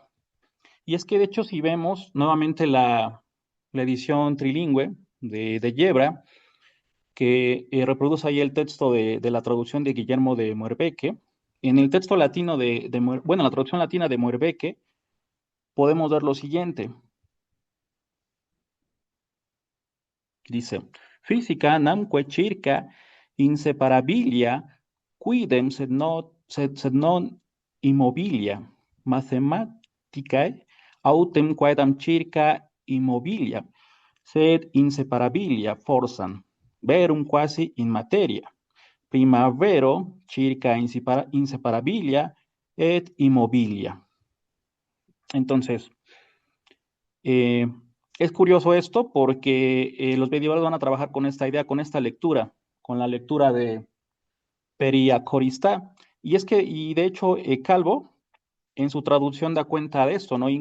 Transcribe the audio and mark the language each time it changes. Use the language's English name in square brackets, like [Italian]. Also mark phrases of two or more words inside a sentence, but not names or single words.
[Spanish] Y es que de hecho si vemos nuevamente la edición trilingüe de Yebra, que reproduce ahí el texto de la traducción de Guillermo de Moerbeke, en el texto latino bueno, la traducción latina de Moerbeke, podemos ver lo siguiente. [Latin] Dice, física namque circa inseparabilia, quidem sed non immobilia, mathematicae autem quaedam circa immobilia, sed inseparabilia forsan, verum quasi in materia, prima vero circa inseparabilia et immobilia. [Spanish] Entonces, eh, es curioso esto porque los medievales van a trabajar con esta idea, con esta lectura, con la lectura de Periacorista. Y es que, y de hecho, Calvo, en su traducción da cuenta de esto, ¿no?